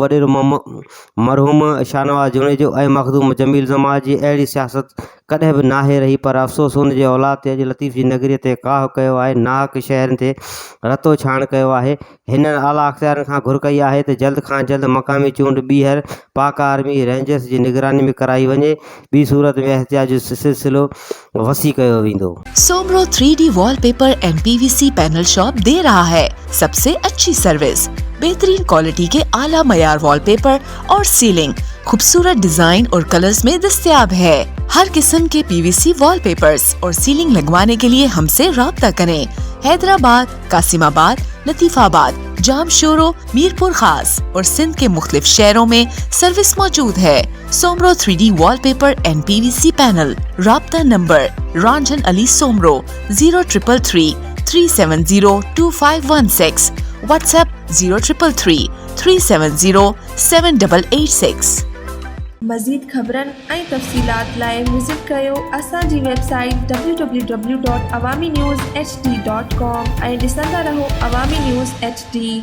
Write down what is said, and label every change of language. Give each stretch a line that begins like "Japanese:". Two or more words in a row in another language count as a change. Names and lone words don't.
Sindhi: वॾेरो मरहूम शाहनवाज़ जुणेजो ऐं मखदूम जमील जमात जी अहिड़ी सियासत कॾहिं बि नाहे रही, पर अफ़सोस हुन जे औलाद ते अॼु लतीफ़ जी नगरी ते काह कयो आहे, नाहक शहरनि ते रतो छाण कयो आहे। हिननि आला अख़्तियारनि खां घुर कई आहे त जल्द खां जल्द मक़ामी चूंड ॿीहर पाक आर्मी रेंजर्स जी निगरानी में कराई वञे। ॿी सूरत में एहतियात जो सिलसिलो वसी कयो वेंदो।
Urdu: सोमरो
English: 3D wallpaper and PVC panel shop
Urdu: دے رہا ہے سب سے اچھی سروس، بہترین کوالٹی کے اعلیٰ معیار وال پیپر اور سیلنگ خوبصورت ڈیزائن اور کلرز میں دستیاب ہے. ہر قسم کے PVC وال پیپرز اور سیلنگ لگوانے کے لیے ہم سے رابطہ کریں. حیدرآباد، قاسم آباد، لطیف آباد، جامشورو، میرپور خاص اور سندھ کے مختلف شہروں میں سروس موجود ہے. सोमरो
English: 3D wallpaper and PVC panel.
Urdu: رابطہ نمبر رنجن علی سومرو 0333 370 2516. واٹس ایپ 0333 370 7886.
Sindhi: मज़ीद ख़बरनि ऐं तफ़सीलात लाइ विज़िट कयो असांजी वेबसाइट www.awamiNewsHD.com ऐं ॾिसंदा रहो अवामी न्यूज़ HD।